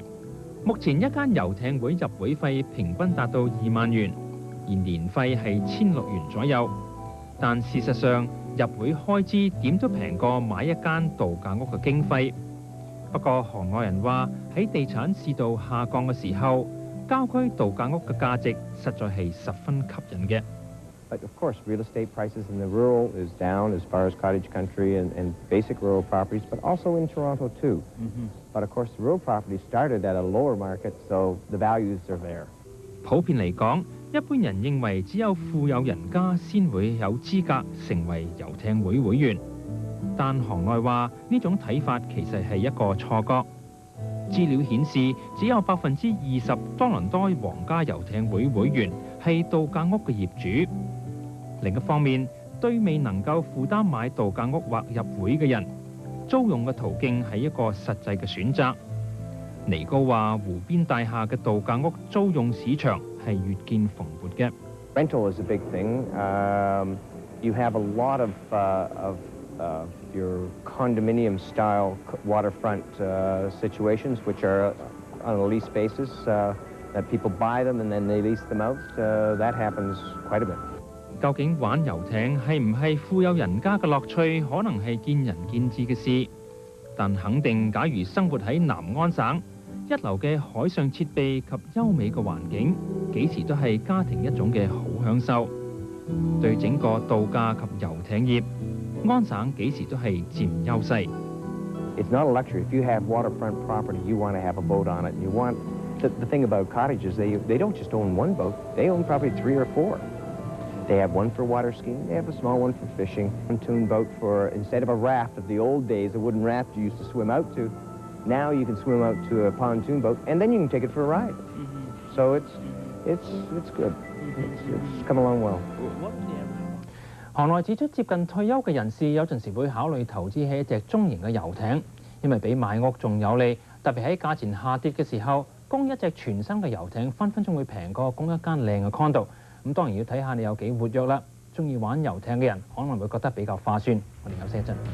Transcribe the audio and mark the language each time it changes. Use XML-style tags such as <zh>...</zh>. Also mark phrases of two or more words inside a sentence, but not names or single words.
<yue>目前一間遊艇會入會費平均達到2萬元，而年費係1600元左右。但事實上，入會開支點都平過買一間度假屋嘅經費。不過，行內人話喺地產市道下降嘅時候，郊區度假屋嘅價值實在係十分吸引嘅。</yue> <en>But of course, real estate prices in the rural is down as far as cottage country and basic rural properties, but also in Toronto too. But of course, the rural properties started at a lower market, so the values are there.</en> <yue>普遍嚟講，一般人認為只有富有人家先會有資格成為遊艇會會員，但行內話呢種睇法其實係一個錯覺。資料顯示，只有20%多倫多皇家遊艇會會員係度假屋嘅業主。另一方面，對未能夠負擔買度假屋或入會嘅人，租用嘅途徑係一個實際嘅選擇。尼高話：湖邊大廈嘅度假屋租用市場係越見蓬勃嘅。</yue> <en>Rental is a big thing. You have a lot of your condominium-style waterfront situations, which are on a lease basis, that people buy them and then they lease them out. That happens quite a bit.</en> <yue>究竟玩遊艇係唔係富有人家嘅樂趣，可能係見仁見智嘅事。但肯定，假如生活喺南安省，一流嘅海上設備及優美嘅環境，幾時都係家庭一種嘅好享受。對整個度假及遊艇業，安省幾時都係佔優勢。</yue> <en>It's not a luxury. If you have waterfront property, you want to have a boat on it. You want the thing about cottages, they don't just own one boat. They own probably 3 or 4. They have one for water skiing. They have a small one for fishing. Pontoon boat for, instead of a raft of the old days, a wooden raft you used to swim out to. Now you can swim out to a pontoon boat, and then you can take it for a ride. So it's good. It's come along well.</en> <yue>行內指出，接近退休嘅人士有陣時會考慮投資喺一隻中型嘅遊艇，因為比買屋仲有利。特別喺價錢下跌嘅時候，供一隻全新嘅遊艇分分鐘會平過供一間靚嘅 condo。咁當然要睇下你有幾活躍啦。中意玩遊艇嘅人可能會覺得比較划算。我哋休息一陣。</yue>